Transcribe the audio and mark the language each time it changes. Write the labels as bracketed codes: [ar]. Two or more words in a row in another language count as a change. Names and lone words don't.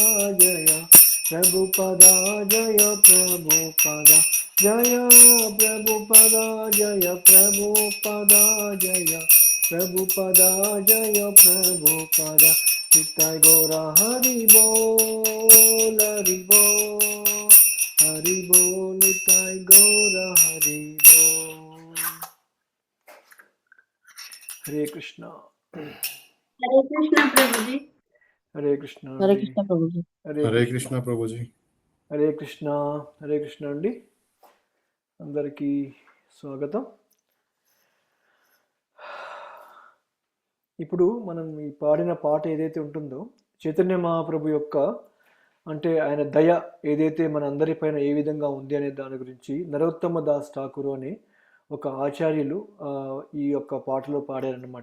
[sa] Jaya Prabhupada Jaya Prabhupada Jaya Prabhupada Jaya Prabhupada Jaya Prabhupada Jaya Prabhupada Nitai Gaura Hari Bol Hari Bol Hari Bol Nitai Gaura Hari Bol. Hare Krishna. Hare Krishna Prabhuji. Hare Krishna. Hare Krishna Prabhuji. Hare Krishna Prabhuji. [te] Hare Krishna. Hare Krishna అండి అందరికీ స్వాగతం. ఇప్పుడు మనం ఈ పాడిన పాట ఏదైతే ఉంటుందో చైతన్య మహాప్రభు యొక్క అంటే ఆయన దయ ఏదైతే మన అందరిపైన ఏ విధంగా ఉంది అనే దాని గురించి నరోత్తమ దాస్ ఠాకూర్ అనే ఒక ఆచార్యులు ఈ యొక్క పాటలో పాడారన్నమాట.